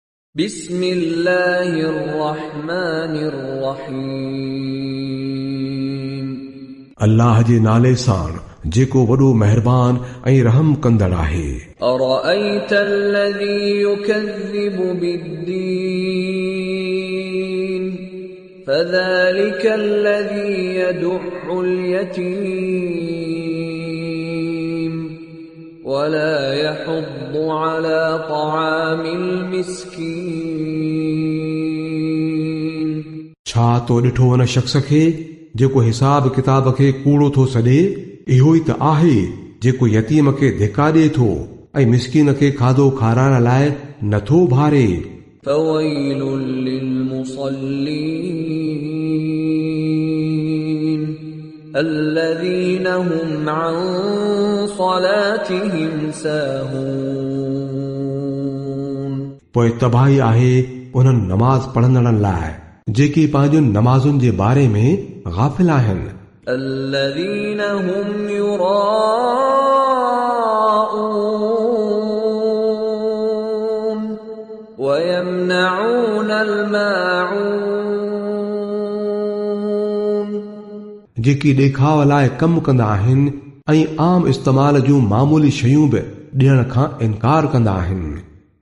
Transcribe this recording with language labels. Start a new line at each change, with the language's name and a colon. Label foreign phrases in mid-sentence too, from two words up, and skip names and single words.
Arabic: بسم الله الرحمن الرحيم
Sindhi: अल्लाह जे नाले सां जेको वॾो महिरबान ऐं रहम कंदड़ आहे।
Arabic: أرأيت الذي يكذب بالدين فذلك الذي يدع اليتيم ولا يحض على طعام المسكين
Sindhi: छा तो ॾिठो हुन शख़्स खे जेको हिसाब किताब खे कूड़ो थो सॾे? इहो ई त आहे जेको यतीम खे धिका ॾिए थो ऐं मिस्कीन खे खाधो खाराइण लाइ नथो भारे।
Arabic: فويل للمصلين الذين هم عن صلاتهم ساهون
Sindhi: पोइ तबाही आहे उन्हनि नमाज़ पढ़ंदड़नि लाइ जेके पंहिंजुनि नमाज़ुनि जे बारे में गाफ़िल आहिनि।
Arabic: الذين هم يراءون ويمنعون الماعون
Sindhi: जेकी ॾेखाव लाइ कमु कंदा आहिनि ऐं आम इस्तेमाल जूं मामूली शयूं बि ॾियण खां इनकार कंदा आहिनि।